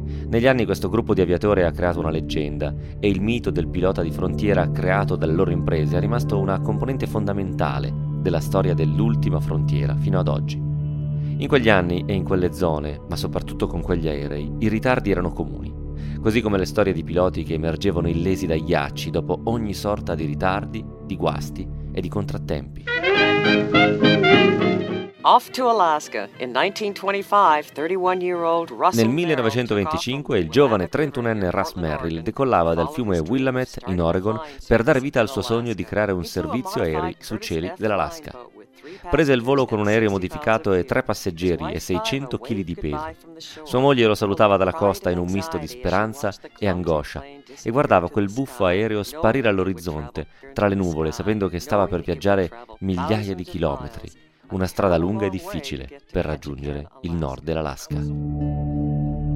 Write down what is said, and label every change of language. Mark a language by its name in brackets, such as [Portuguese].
[Italian] Negli anni questo gruppo di aviatori ha creato una leggenda e il mito del pilota di frontiera creato dalle loro imprese è rimasto una componente fondamentale della storia dell'ultima frontiera fino ad oggi. In quegli anni e in quelle zone, ma soprattutto con quegli aerei, i ritardi erano comuni. Così come le storie di piloti che emergevano illesi dai ghiacci dopo ogni sorta di ritardi, di guasti e di contrattempi. [English] Off to Alaska in 1925, 31-year-old Russell. [Italian] Nel 1925 il giovane 31enne Russ Merrill decollava dal fiume Willamette in Oregon per dare vita al suo sogno di creare un servizio aereo su cieli dell'Alaska. Prese il volo con un aereo modificato e 3 passeggeri e 600 kg di peso. Sua moglie lo salutava dalla costa in un misto di speranza e angoscia e guardava quel buffo aereo sparire all'orizzonte, tra le nuvole, sapendo che stava per viaggiare migliaia di chilometri, una strada lunga e difficile per raggiungere il nord dell'Alaska.